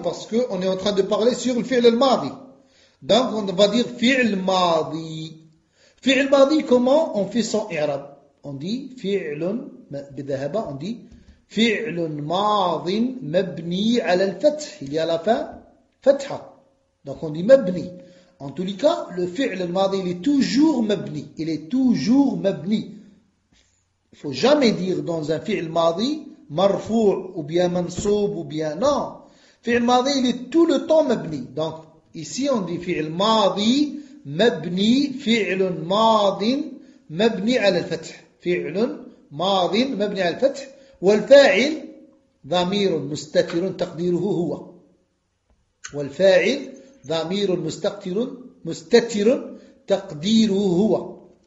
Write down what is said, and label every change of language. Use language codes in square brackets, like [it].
[fr] Parce que on est en train de parler sur le فعل الماضي. Donc on va dire فعل ماضي. فعل ماضي comment on fait son إعراب؟ On dit فعل بذهب. On dit [ar] فعل ماض مبني على الفتح. [fr] Il y a la fin فتحة. Donc on dit مبني. En tous les cas, le فعل الماضي il est toujours مبني. Il est toujours مبني. Il faut jamais dire dans un فعل ماضي مرفوع ou bien منصوب ou bien non. فعل ماضي il est tout le temps مبني. Donc ici on dit [ar] فعل ماضي مبني فعل ماض مبني على الفتح. فعل ماض مبني على الفتح والفاعل ضمير مستتر تقديره هو والفاعل ضمير مستتر تقديره هو.